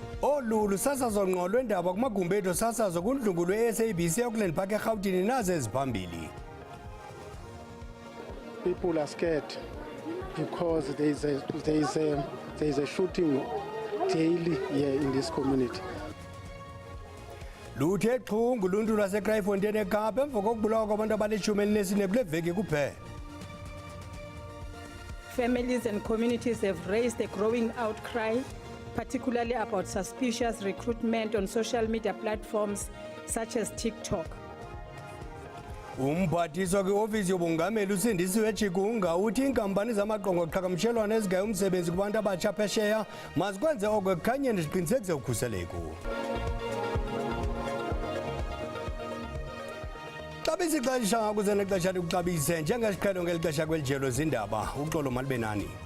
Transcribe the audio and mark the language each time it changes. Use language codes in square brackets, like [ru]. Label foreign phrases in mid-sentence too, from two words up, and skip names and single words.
[xh] Olu lusasazo ngqo lwendaba kumagumbi ethu sasazo kundlungu lwe-SABC eAukland Park eRhawutini nazo eziphambili. [en] People are scared because there is a shooting daily here in this community. [xh] Luthe xhungu uluntu lwaseKraaifontein eKapa emva kokubulawa kwabantu abalishumi elinesine kule veki kuphela. [en] Families and communities have raised a growing outcry, particularly about suspicious recruitment on social media platforms such as TikTok. [xh] Umphathiswa kwiofisi yobungameli uSindisiwe Chikunga uthi iinkampani zamaqonga oqhagamshelwano ezigaya umsebenzi kubantu abatsha phesheya mazikwenze oko ekukhanyeni ziqinisekise ukhuseleko. Xabisa ixesha ngakuze nexesha likuxabise njengesiqhelo ngeli xesha kweli jelo zindaba uxolo malibe nani.